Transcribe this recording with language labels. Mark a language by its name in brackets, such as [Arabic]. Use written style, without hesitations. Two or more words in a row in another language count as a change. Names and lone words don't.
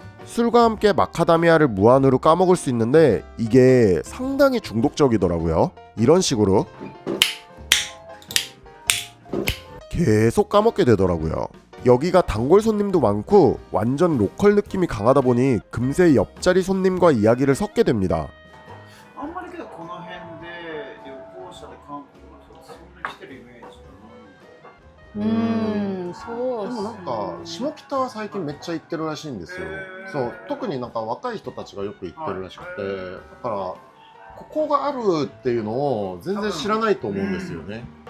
[Korean] 술과 함께 마카다미아를 무한으로 까먹을 수 있는데 이게 상당히 중독적이더라고요. 이런 식으로 계속 까먹게 되더라고요. 여기가 단골 손님도 많고 완전 로컬 느낌이 강하다 보니 금세 옆자리 손님과 이야기를 섞게 됩니다. [Japanese] あんまりけどこの辺で旅行者で韓国の人そんなに来てるイメージそうっすね。でもなんか下北は最近めっちゃ行ってるらしいんですよ。そう特になんか若い人たちがよく行ってるらしくて、だからここがあるっていうのを全然知らないと思うんですよね。